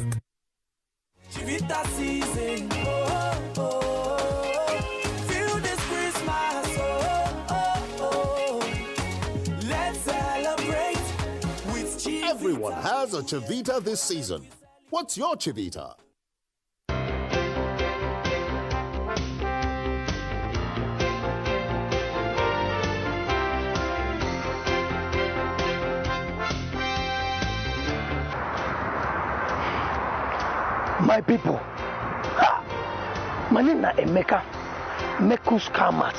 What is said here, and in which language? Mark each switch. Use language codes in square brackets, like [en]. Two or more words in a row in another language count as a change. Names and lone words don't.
[en] Chivita season, oh, oh, oh. Feel this Christmas, oh, oh, oh. Let's celebrate with Chivita. Everyone has a Chivita this season. What's your Chivita? My people, my name is Emeka, Mekus Kamat.